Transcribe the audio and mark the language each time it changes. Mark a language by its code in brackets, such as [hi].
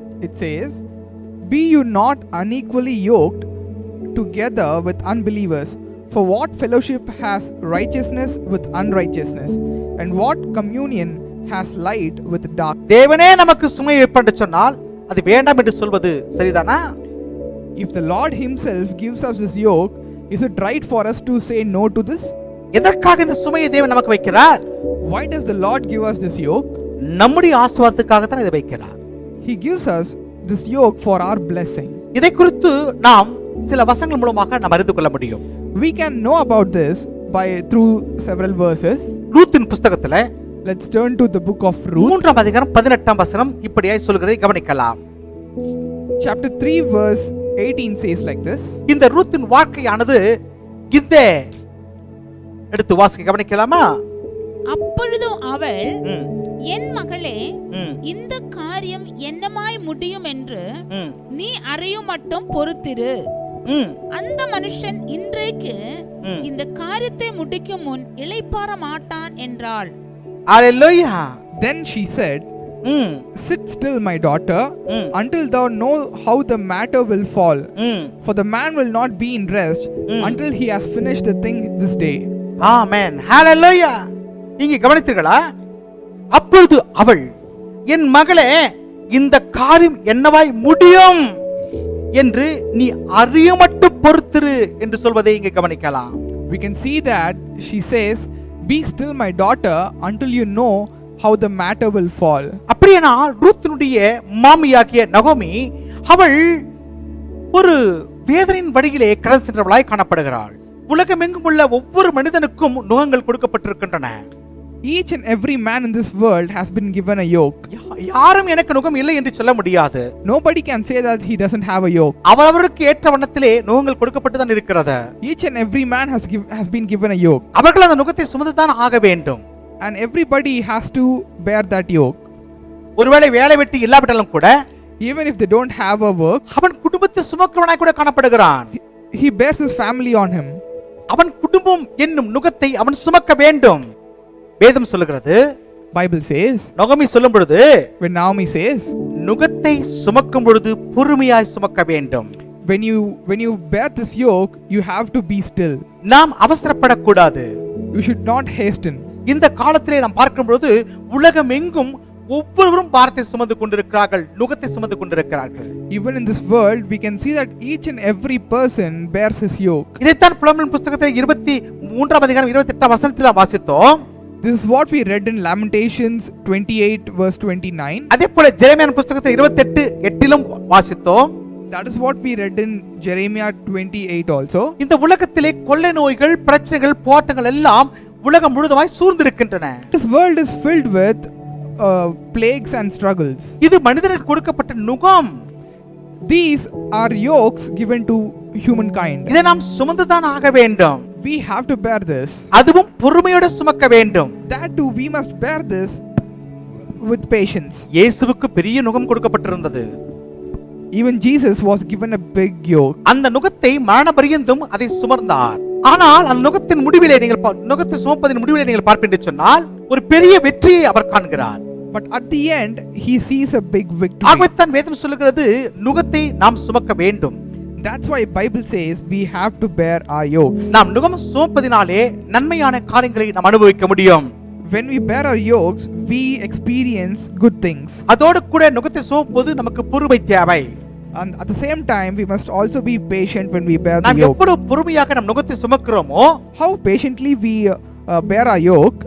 [en] it says, "Be you not unequally yoked together with unbelievers. For what fellowship has righteousness with unrighteousness? And what communion has light with dark?" [ta] தேவனே நமக்கு சுமையை வைப்பென்று சொன்னால் அது வேண்டாம் என்று சொல்வது சரிதானா? [en] If the Lord himself gives us this yoke, is it right for us to say no to this? [ta] எதற்காக இந்த சுமையை தேவன் நமக்கு வைக்கிறார்? [en] Why does the Lord give us this yoke? [ta] நம்முடைய ஆசீர்வாதத்துக்காக தான் இதை வைக்கிறார். [en] He gives us this yoke for our blessing. [ta] இதை குறித்து நாம் சில வசனங்கள் மூலமாக நாம் அறிந்து கொள்ள முடியும். [en] We can know about this through several verses. [ta] ரூத்தின் புத்தகத்துல [en] Let's turn to the book of Ruth. [ta] 3ஆம் அதிகாரம் 18ஆம் வசனம் இப்படியாய் சொல்கிறதை கவனிக்கலாம். [en] Chapter 3 verse 18 says like this. [ta] இந்த ரூத்தின் வாழ்க்கையானது இந்த எடுத்து வாசிக்க கவனிக்கலாமா? அப்பொழுது அவள், ம், என் மகளே, ம், இந்த காரியம் என்னமாய் முடியும் என்று ம், நீ அறியும் மட்டும் பொறுத்திரு. ம், அந்த மனுஷன் இன்றைக்கு ம். இந்த காரியத்தை முடிக்கும் முன் இளைப்பாற மாட்டான் என்றாள். அல்லேலூயா. [en] Then she said, hmm, "Sit still, my daughter, hmm, until thou know how the matter will fall. Hmm. For the man will not be in rest until he has finished the thing this day." [ta] ஆமென். ஹalleluya. இங்கே கவனித்தீர்களா? அப்பொழுது அவள், என் மகளே, இந்த காரியம் என்னவாய் முடியும் என்று நீ அறிய மட்டும் பொறுத்திரு என்று சொல்வதை இங்கே கவனிக்கலாம். [en] We can see that she says, "Be still, my daughter, until you know how the matter will fall." [ta] அப்படியானால் ரூத்தினுடைய மாமியாகிய நகோமி அவள் ஒரு வேதனையின் வழியிலே கடந்து சென்றவளாய் காணப்படுகிறாள். உலகமெங்கும் உள்ள ஒவ்வொரு மனிதனுக்கும் நுகங்கள் கொடுக்கப்பட்டிருக்கின்றன. [en] Each and every man in this world has been given a yoke. [ta] யாரும் எனக்கு நுகம் இல்லை என்று சொல்ல முடியாது. [en] Nobody can say that he doesn't have a yoke. [ta] அவரவருக்கு ஏற்ற வண்ணத்திலே நுகங்கள் கொடுக்கப்பட்டு தான் இருக்கிறது. [en] Each and every man has been given a yoke, [ta] அவர்கள் அந்த நுகத்தை சுமந்துதான் ஆக வேண்டும். [en] and everybody has to bear that yoke. [ta] ஒருவேளை வேலை வெட்டி இல்லாவிட்டாலும் கூட [en] Even if they don't have a work, [ta] அவன் குடும்பத்தை சுமக்கிறவனாய் கூட காணப்படுகிறான். [en] he bears his family on him. [ta] அவன் குடும்பம் என்னும் நுகத்தை அவன் சுமக்க வேண்டும். வேதம் சொல்லுகிறது, [en] Bible says, [ta] நகோமி சொல்லும் பொழுது, [en] when Naomi says, [ta] நுகத்தை சுமக்கும் பொழுது பொறுமையாய் சுமக்க வேண்டும். [en] when you bear this yoke, you have to be still. [ta] நாம் அவசரப்படக்கூடாது. [en] You should not hasten. [ta] இந்த காலத்திலே நாம் பார்க்கும் பொழுது உலகம் எங்கும் ஒவ்வொருவரும் பாரத்தை சுமந்து கொண்டிருக்கிறார்கள், நுகத்தை சுமந்து கொண்டிருக்கிறார்கள். [en] Even in this world, we can see that each and every person bears his yoke. [ta] இதைத்தான் புலம்பலின் புத்தகத்தில் 23ஆம் அதிகாரம் 28ஆம் வசனத்தில் வாசித்தோம். [en] This is what we read in Lamentations 28 verse 29. [ta] அதே போல ஜெரமியா புத்தகத்தில் 28:8 வாசித்தோம். [en] That is what we read in Jeremiah 28 also. [ta] இந்த உலகத்திலே கொள்ளை நோய்கள், பிரச்சனைகள், போராட்டங்கள் எல்லாம் உலகம் முழுவதுமாய் சூழ்ந்திருக்கின்றன. [en] This world is filled with plagues and struggles. [ta] இது மனிதனுக்கு கொடுக்கப்பட்ட நுகம். [en] These are yokes given to humankind. [ta] இதை நாம் சுமந்துதான் ஆக வேண்டும். [en] We have to bear this. [ta] அதுவும் பொறுமையோடு சுமக்க வேண்டும். [en] That too, we must bear this with patience. [ta] இயேசுவுக்கு பெரிய நுகம் கொடுக்கப்பட்டிருந்தது. [en] Even Jesus was given a big yoke. [ta] அந்த நுகத்தை மரண பரியந்தம் அதை சுமந்தார். ஆனால் அந்த நுகத்தின் முடிவிலே நுகத்தை சுமப்பதின் முடிவிலே நீங்கள் பார்ப்பீர்கள் என்று சொன்னால் ஒரு பெரிய வெற்றியை அவர் காண்கிறார். [en] But at the end, he sees a big victory. [ta] ஆகவே தான் வேதம் சொல்லுகிறது நுகத்தை நாம் சுமக்க வேண்டும். [en] That's why Bible says we have to bear our yokes. [ta] நாம் நுகம் சுமப்பதினாலே நன்மையான காரியங்களை நாம் அனுபவிக்க முடியும். [en] When we bear our yokes, we experience good things. [ta] அதோடு கூட நுகத்தை சுமப்பது நமக்கு பொறுமை தேவை. [en] And at the same time, we must also be patient when we bear the [ta] நாம் [en] yoke. [ta] எவ்வளவு பொறுமையாக நம் நுகத்தை சுமக்கிறோமோ [en] How patiently we bear our yoke,